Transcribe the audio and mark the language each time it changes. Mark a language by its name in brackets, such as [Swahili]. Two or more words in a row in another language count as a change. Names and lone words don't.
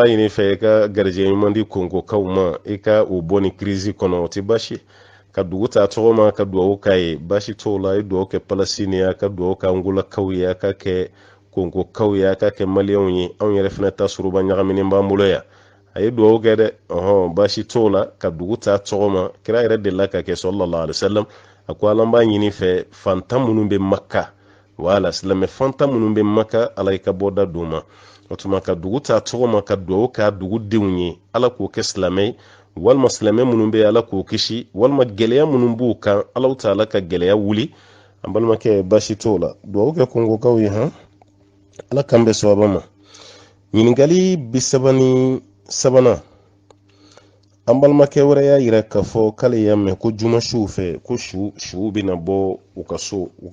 [Bambara] ɲini fɛ i ka garijɛ ɲuman di kongokaw ma i ka o bɔ ni kirizi kɔnɔ o tɛ baasi ka dugu ta tɔgɔ ma ka duwawu k'a ye baasi t'o la i duwawu kɛ palasini ye a ka duwawu kɛ angolakaw ye a ka kɛ kongokaw ye a ka kɛ maliyɛnw ye anw yɛrɛ fana ta suruba ɲagaminen b'an bolo yan a ye duwawu kɛ dɛ baasi t'o la ka dugu ta tɔgɔ ma kira yɛrɛ delila ka kɛ [Arabic] صلى الله عليه وسلم [Bambara] a ko ala b'a ɲini fɛ fantan minnu bɛ maka wala silamɛ fantan minnu bɛ maka ala i ka bɔda d'u ma o tuma ka dugu ta tɔgɔ ma ka duwawu k'a dugudenw ye ala k'o kɛ silamɛ walima silamɛ minnu bɛ ala k'o kisi walima gɛlɛya minnu b'u kan ala ta ala ka gɛlɛya wuli an balimakɛ baasi t'o la duwawu kɛ kongokaw ye ala kan bɛ sababa ma ɲininkali bisabani sabana an balimakɛ wɛrɛ y'a yira k'a fɔ k'ale y'a mɛn ko juma suw fɛ ko su bɛna bɔ u ka so